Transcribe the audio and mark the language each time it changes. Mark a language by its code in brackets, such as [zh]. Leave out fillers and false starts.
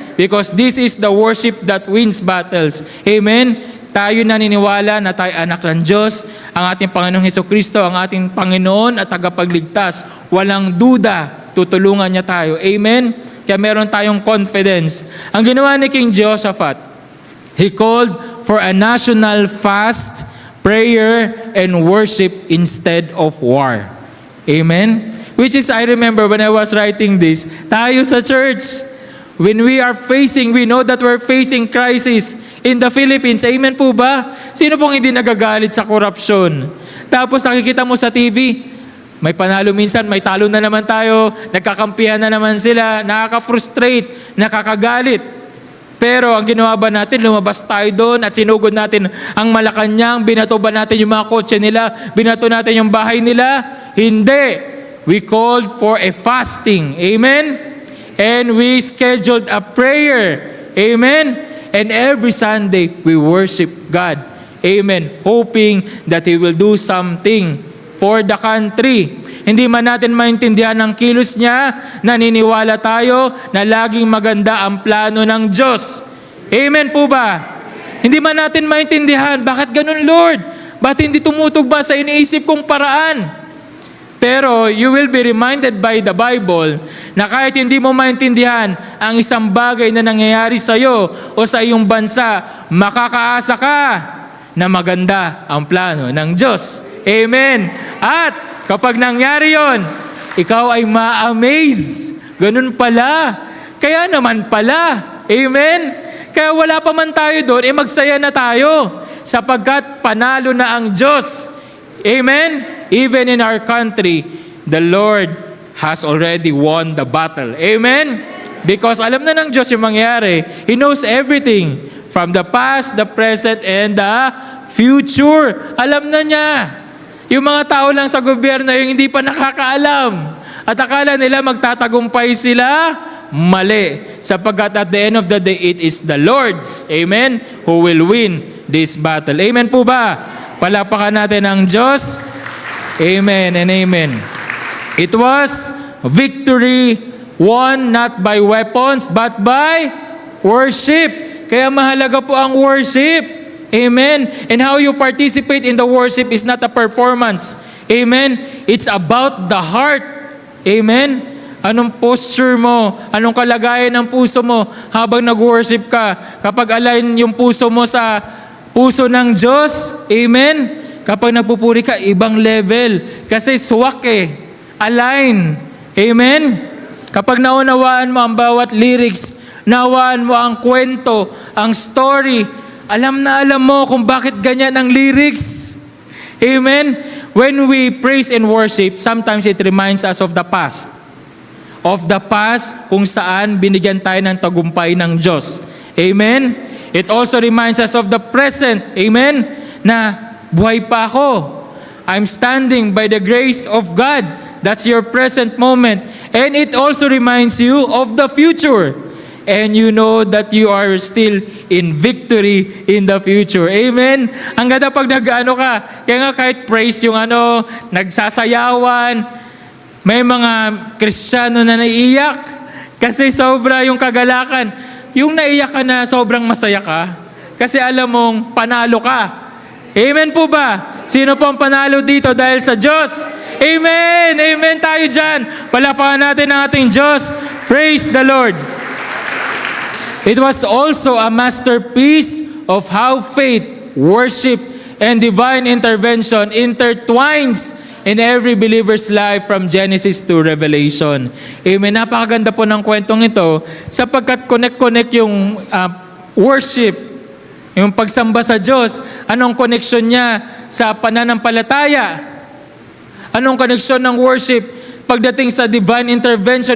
[en] Because this is the worship that wins battles. Amen? [tl] Tayo naniniwala na tayo anak ng Diyos, ang ating Panginoong Hesukristo, ang ating Panginoon at tagapagligtas. Walang duda, tutulungan niya tayo. Amen? Kaya meron tayong confidence. Ang ginawa ni [en] King Jehoshaphat, he called for a national fast, prayer, and worship instead of war. Amen? Which is, I remember when I was writing this, [tl] tayo sa church, [en] when we know that we're facing crisis in the Philippines. [tl] Amen po ba? Sino pong hindi nagagalit sa korupsyon? Tapos nakikita mo sa TV, may panalo minsan, may talo na naman tayo, nagkakampihan na naman sila, nakaka-frustrate, nakakagalit. Pero ang ginawa ba natin, lumabas tayo doon at sinugod natin ang Malacanang, binato ba natin yung mga kotse nila, binato natin yung bahay nila? Hindi. [en] We called for a fasting. Amen? And we scheduled a prayer. Amen? And every Sunday, we worship God. Amen. Hoping that He will do something for the country. [tl] Hindi man natin maintindihan ang kilos niya, naniniwala tayo na laging maganda ang plano ng Diyos. Amen po ba? Hindi man natin maintindihan, bakit ganun Lord? Bakit hindi tumutugba sa iniisip kong paraan? Pero [en] you will be reminded by the Bible [tl] na kahit hindi mo maintindihan ang isang bagay na nangyayari sa iyo o sa iyong bansa, makakaasa ka na maganda ang plano ng Diyos. Amen. At kapag nangyari yon, ikaw ay ma-amaze. Ganun pala. Kaya naman pala. Amen. Kaya wala pa man tayo doon, magsaya na tayo sapagkat panalo na ang Diyos. Amen. [en] Even in our country, the Lord has already won the battle. Amen? Because [tl] alam na ng Diyos yung mangyari. [en] He knows everything from the past, the present, and the future. [tl] Alam na niya. Yung mga tao lang sa gobyerno yung hindi pa nakakaalam. At akala nila magtatagumpay sila, mali. Sapagkat [en] at the end of the day, it is the Lord's, amen, who will win this battle. [tl] Amen po ba? Palapakan natin ang Diyos. [en] Amen and amen. It was victory won not by weapons but by worship. [tl] Kaya mahalaga po ang [en] worship. Amen. And how you participate in the worship is not a performance. Amen. It's about the heart. Amen. [tl] Anong posture mo? Anong kalagayan ng puso mo habang nag-worship ka? Kapag align yung puso mo sa puso ng Diyos. Amen. Kapag nagpupuri ka, ibang level. Kasi swak align. Amen? Kapag naunawaan mo ang bawat lyrics, nawaan mo ang kwento, ang story, alam na alam mo kung bakit ganyan ang lyrics. Amen? [en] When we praise and worship, sometimes it reminds us of the past. Of the past [tl] kung saan binigyan tayo ng tagumpay ng Diyos. Amen? [en] It also reminds us of the present. Amen? [tl] Na buhay pa ako. [en] I'm standing by the grace of God. That's your present moment. And it also reminds you of the future. And you know that you are still in victory in the future. [tl] Amen? Ang ganda pag nag-ano ka. Kaya nga kahit praise yung nagsasayawan, may mga Kristiyano na naiiyak kasi sobra yung kagalakan. Yung naiyak ka na sobrang masaya ka, Kasi alam mong panalo ka. Amen po ba? Sino po ang panalo dito dahil sa Diyos? Amen! Amen tayo dyan. Palapakan natin ang ating Diyos. [en] Praise the Lord. It was also a masterpiece of how faith, worship, and divine intervention intertwines in every believer's life from Genesis to Revelation. Amen. [tl] Napakaganda po ng kwentong ito sapagkat connect yung worship, yung pagsamba sa Diyos. Anong connection niya sa pananampalataya? Anong connection ng worship pagdating sa divine intervention?